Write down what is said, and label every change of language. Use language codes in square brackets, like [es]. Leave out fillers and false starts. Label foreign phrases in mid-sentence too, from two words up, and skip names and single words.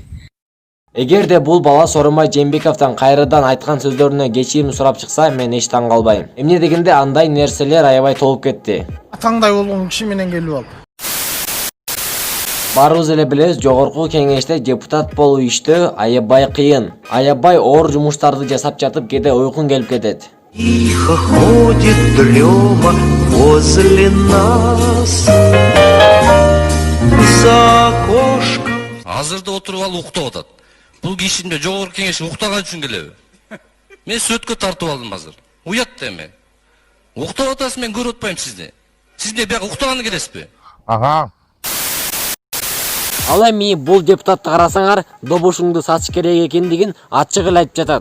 [ky] Эгерде бул бала Сооронбай Жээнбековдон кайрадан айткан сөздөрүнө кечирим сурап чыкса, мен эч таң калбайм. Эмне дегенде андай нерселер аябай толуп кетти. Атаңдай болгон киши менен келип ал. Барыбыз эле билебиз, Жогорку Кеңеште депутат болуу иштөө аябай кыйын. Аябай оор жумуштарды жасап жатып, кээде уйкуң келип кетет. [ru] Тихо ходит дрема возле нас за окошком. [ky] Азырда отуруп алып уктап атат. Бул кишинде Жогорку Кеңеш уктаган үчүн келеби? Мен сөткө тартып алдым азыр. Уят эми. Уктап атасыз, мен көрүп атпайм сизди. Сиз эмне бияка уктаганы келесизби? Ага. Ал эми бул депутатты карасаңар, добушуңду сатыш керек экендигин ачык эле айтып жатат.